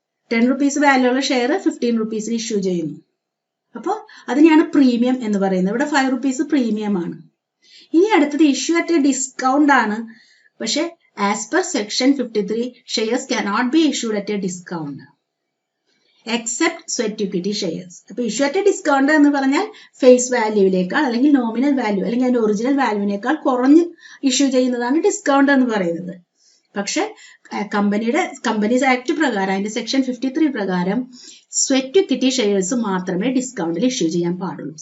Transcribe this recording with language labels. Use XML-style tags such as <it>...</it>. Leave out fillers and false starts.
<ml>10 rupees value ഉള്ള share 15 റുപ്പീസിന് issue ചെയ്യുന്നു. അപ്പോൾ അതിനെയാണ് പ്രീമിയം എന്ന് പറയുന്നത്. ഇവിടെ 5 റുപ്പീസ് പ്രീമിയം ആണ്. ഇനി അടുത്തത് ഇഷ്യൂ അറ്റ് എ ഡിസ്കൗണ്ട് ആണ്.</ml> <en>പക്ഷെ as per section 53 shares cannot be issued at a discount except sweat equity shares.</en> <ml>അപ്പൊ ഇഷ്യൂ അറ്റ് എ ഡിസ്കൗണ്ട് എന്ന് പറഞ്ഞാൽ ഫേസ് വാല്യൂവിനേക്കാൾ അല്ലെങ്കിൽ നോമിനൽ വാല്യൂ അല്ലെങ്കിൽ അതിന്റെ ഒറിജിനൽ വാല്യൂവിനേക്കാൾ കുറഞ്ഞ് ഇഷ്യൂ ചെയ്യുന്നതാണ് ഡിസ്കൗണ്ട് എന്ന് പറയുന്നത്. പക്ഷെ കമ്പനീസ് ആക്ട് പ്രകാരം അതിന്റെ സെക്ഷൻ 53 പ്രകാരം സ്വെറ്റ് ഇക്വിറ്റി ഷെയർസ് മാത്രമേ ഡിസ്കൗണ്ടിൽ ഇഷ്യൂ ചെയ്യാൻ പാടുള്ളൂ.</ml>